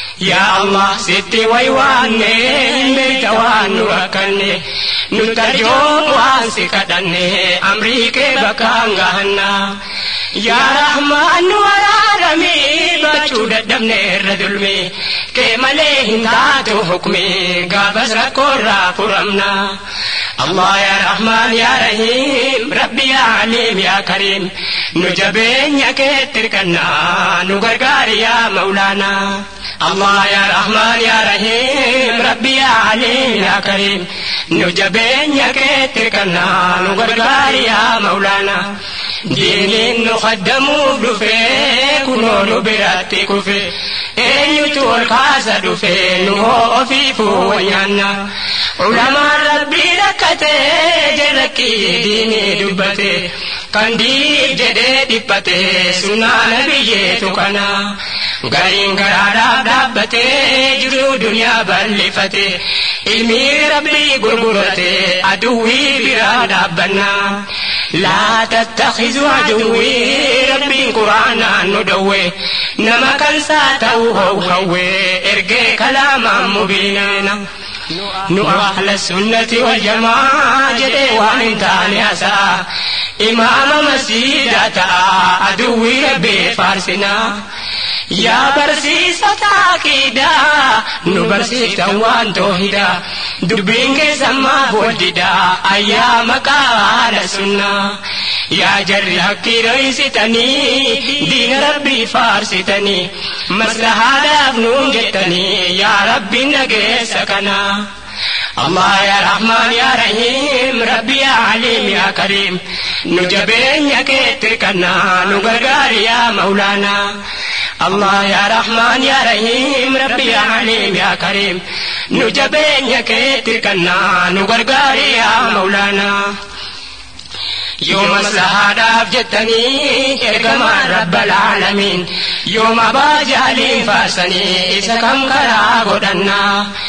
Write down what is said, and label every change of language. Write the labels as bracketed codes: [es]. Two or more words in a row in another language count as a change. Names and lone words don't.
[om] Yaa Allah sitti waywaanne beekta waan nu rakkanne nu tarjoon waan si kadhanne amrii kee bakkaan gahanna. Yaa Rahmaan nu araarami bachuu dadhabne irra dulmi kee malee hin taatu hukmi gaafas rakkoorraa furamna. [ar] الله يا رحمن يا رحيم، ربي يا عليم يا كريم, [om] nu jabeenya keetti hirkannaa, nu gargaari [ar] يا مولانا. الله يا رحمن يا رحيم، ربي يا عليم يا كريم, [om] nu jabeenya keetti hirkannaa, nu gargaari [ar] يا مولانا. [om] Diiniin nu khaddamuuf dhufe, kunoo nu biratti kufe, eenyutu ol kaasa dhufe, nu hoo ofiifuu wayyaanna. Ulamaan Rabbii rakkate, jarrakkii diinii dubbate, kan diiniif jedhee dhiphate, sunnaa nabiyyeetu kana. Gariin garaadhaaf dhaabbatee, jiruu duniyaa bal'ifate, ilmi Rabbii gurgurate, aduwwii biraa dhaabbanna. [ar] لا تتخذوا عدوي، [om] Rabbiin Qur'aanaan nu dhowwe, nama kan saa ta'u hawwe, ergee kalaamaan mubiinana. Nu [ar] أهل السنة والجماعة [om] jedhee waan hin taane hasa'a. Imaama masiidaa ta'a, aduwwii Rabbii faarsina. Yaa barsiisota aqiidaa, nu barsiiftan waan toohidaa, dubbiin keessan maaf wal didaa, ayyaa maqaa [ar] أهل السنة. [om] Yaa jarri haqqii dhoysitanii, diina Rabbii faarsitanii, maslahaadhaaf nuun jettanii, yaa Rabbi nageessa kana. [ar] الله يا رحمن يا رحيم، ربي يا عليم يا كريم, [om] nu jabeenya keetti hirkannaa, nu gargaari [ar] يا مولانا. الله يا رحمن يا رحيم، ربي يا عليم يا كريم, [om] nu jabeenya keetti hirkannaa, nu gargaari [ar] يا مولانا. [om] Yoo maslahaadhaaf jettanii, ergamaan [ar] رب العالمين, [om] yoo mabaa jaaliin faarsanii, isa kam karaa godhannaa?